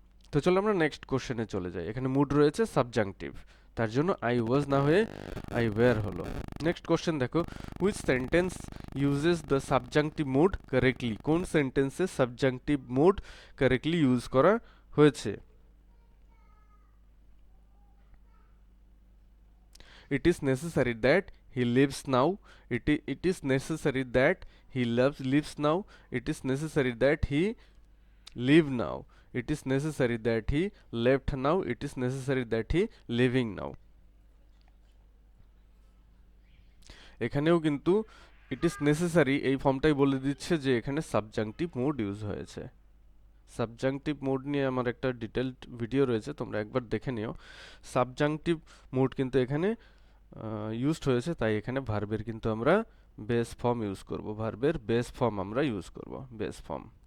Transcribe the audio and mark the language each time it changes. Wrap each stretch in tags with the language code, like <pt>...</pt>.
<bn>তো চলো আমরা নেক্সট কোশ্চেনে চলে যাই। এখানে মুড রয়েছে সাবজাংটিভ, তার জন্য আই ওয়াজ না হয়ে আই ওয়্যার হলো।</bn> <en>Next question দেখো, which sentence uses the subjunctive mood correctly.</en> <bn>কোন সেন্টেন্সে সাবজাংটিভ মুড কারেক্টলি ইউজ করা হয়েছে?</bn> <en>It is necessary that he lives now. It is necessary that he lives now. It is necessary that he live now. It is necessary that he left now. It is necessary that he living now.</en> <bn>এখানেও কিন্তু it is necessary এই ফর্মটাই বলে দিচ্ছে যে এখানে subjunctive mood use হয়েছে। Subjunctive mood নিয়ে আমার একটা ডিটেলড ভিডিও রয়েছে, তোমরা একবার দেখে নিও। সাবজাংটিভ মুড কিন্তু এখানে ইউজড হয়েছে, তাই এখানে ভার্বের কিন্তু আমরা বেস ফর্ম ইউজ করব, ভার্বের বেস ফর্ম আমরা ইউজ করব, বেস ফর্ম।</bn>